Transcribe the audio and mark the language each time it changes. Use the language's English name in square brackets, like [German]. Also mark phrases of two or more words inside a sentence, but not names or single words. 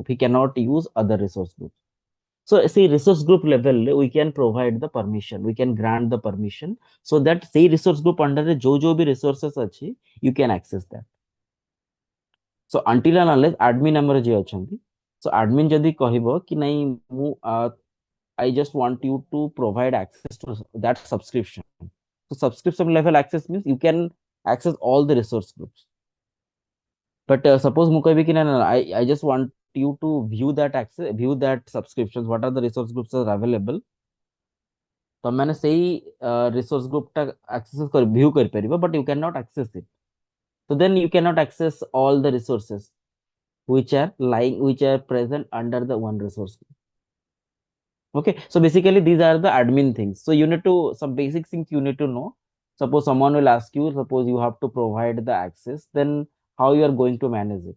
[English] He cannot use other resource group. So see, resource group level, we can provide the permission. We can grant the permission so that say resource group under the [Hindi] जो भी [English] resources achi, you can access that. So until and unless admin number [Odia] ଯେ ଅଛନ୍ତି. [English] So admin [Odia] ଯଦି କହିବ କି ନାଇଁ ମୁଁ [English] I just want you to provide access to that subscription. So subscription level access means you can access all the resource groups. But suppose [Odia] ମୁଁ କହିବି କି ନା ନା [English] I just want you to view that access, view that subscriptions, what are the resource groups are available. [Odia] ତମମାନେ ସେଇ [English] resource group [Odia] ଟା access କରି view କରିପାରିବ [English] but you cannot access it. So then you cannot access all the resources which are present under the one resource group. Okay, so basically these are the admin things. So you need to some basic things you need to know. Suppose someone will ask you, suppose you have to provide the access, then how you are going to manage it.